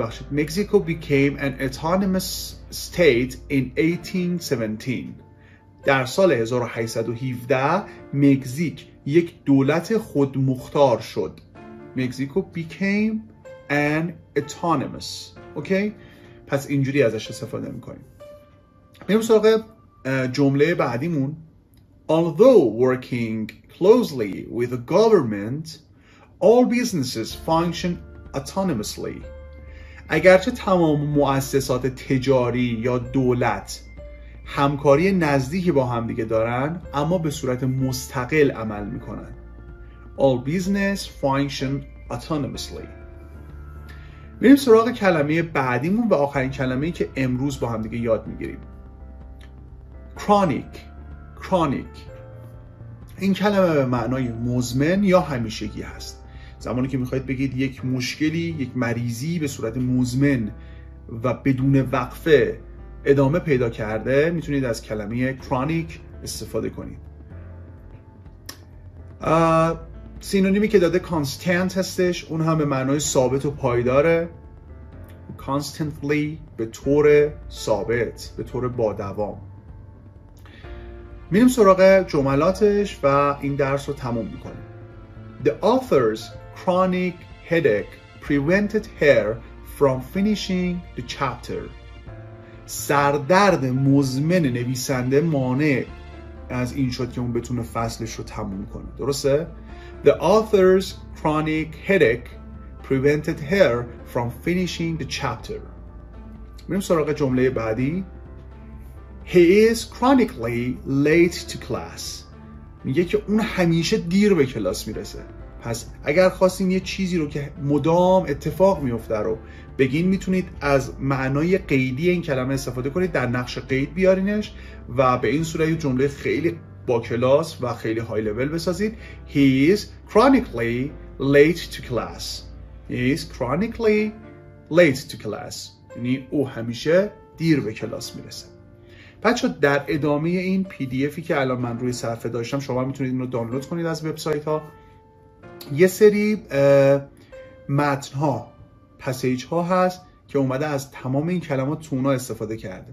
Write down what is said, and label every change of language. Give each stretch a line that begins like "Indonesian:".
English: Mexico became an autonomous state in 1817.
Persian: در سال 1817 مکزیک یک دولت خودمختار شد.
English: Mexico became and autonomous.
Persian: اوکی؟ پس اینجوری ازش استفاده میکنیم. میریم سراغ جمله بعدیمون.
English: Although working closely with the government, all businesses function autonomously.
Persian: اگرچه تمام مؤسسات تجاری یا دولت همکاری نزدیکی با هم دیگه دارن، اما به صورت مستقل عمل میکنن.
English: All business function autonomously.
Persian: میریم سراغ کلمه بعدیمون و آخرین کلمه‌ای که امروز با هم دیگه یاد میگیریم.
English: chronic.
Persian: این کلمه به معنای مزمن یا همیشگی هست. زمانی که میخواید بگید یک مشکلی، یک مریضی به صورت مزمن و بدون وقفه ادامه پیدا کرده، میتونید از کلمه chronic استفاده کنید. سینونیمی که داده constant هستش، اون هم به معنای ثابت و پایداره. constantly به طور ثابت، به طور با دوام. میریم سراغ جملاتش و این درس رو تموم میکنیم.
English: The author's chronic headache prevented her from finishing the chapter.
Persian: سردرد مزمن نویسنده مانع از این شد که اون بتونه فصلش رو تموم کنه. درسته؟
English: The author's chronic headache prevented her from finishing the chapter.
Persian: میریم سراغ جمله بعدی.
English: He is chronically late to class.
Persian: میگه که اون همیشه دیر به کلاس میرسه. پس اگر خواستین یه چیزی رو که مدام اتفاق میفته رو بگین، میتونید از معنای قیدی این کلمه استفاده کنید، در نقش قید بیارینش و به این صورت یه جمله خیلی با کلاس و خیلی های لول بسازید.
English: He is chronically late to class. He is chronically late to class.
Persian: یعنی او همیشه دیر به کلاس میرسه. بچه در ادامه این PDFی که الان من روی صفحه داشتم، شما میتونید اینو دانلود کنید از وبسایت ها. یه سری متن ها، پسیج ها هست که اومده از تمام این کلمات تو اونا استفاده کرده.